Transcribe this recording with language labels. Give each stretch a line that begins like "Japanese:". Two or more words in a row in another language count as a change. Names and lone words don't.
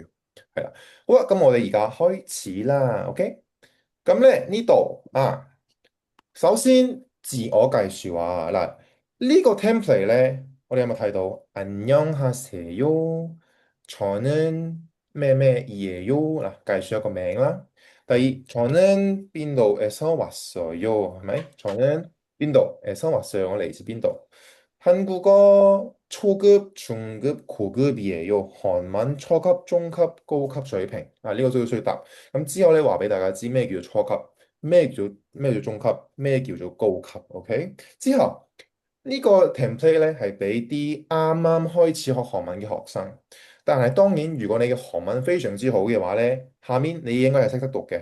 Cantonese: 係啦，好啦，咁我哋而家開始啦，OK？咁咧呢度啊，首先自我介紹啊，嗱呢個 template 咧，我哋有冇睇到？
Korean: 안녕하세요，저는
Cantonese: 咩咩嘢喲，嗱介紹一個名啦。第二,
Korean: 저는 빈도에서 왔어요.
Cantonese: 係咪?
Korean: 저는 빈도에서 왔어요.
Cantonese: 我嚟自 빈도.
Korean: 한국어 초급, 중급, 고급이에요.
Cantonese: 韓文 初級, 중급, 高級 水平. 呢個需要答. 咁之後咧話俾大家知咩叫做初級，咩叫做中級，咩叫做高級。OK，之後呢個 template 咧係俾啲啱啱開始學韓文嘅學生。但係當然，如果你嘅韓文非常之好嘅話咧，下面你應該係識得讀嘅。